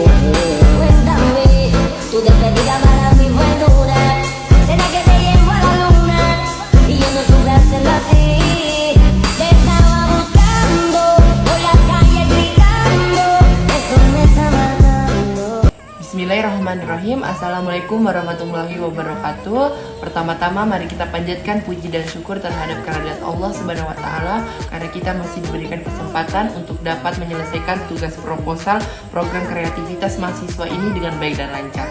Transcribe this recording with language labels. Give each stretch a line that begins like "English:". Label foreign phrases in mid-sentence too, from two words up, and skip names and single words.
Spanish: Cuéntame, tu despedida para mí fue dura. Será que te llevo a la luna y yo no supe hacerlo así. Te estaba buscando por la calle gritando, eso me está matando.
Arabic: بسم الله الرحمن الرحيم. السلام عليكم ورحمة الله وبركاته.
Indonesian: Pertama-tama mari kita panjatkan puji dan syukur terhadap kehadirat Allah
Arabic: سبحانه وتعالى
Indonesian: karena kita masih diberikan kesempatan untuk dapat menyelesaikan tugas proposal program kreativitas mahasiswa ini dengan baik dan lancar.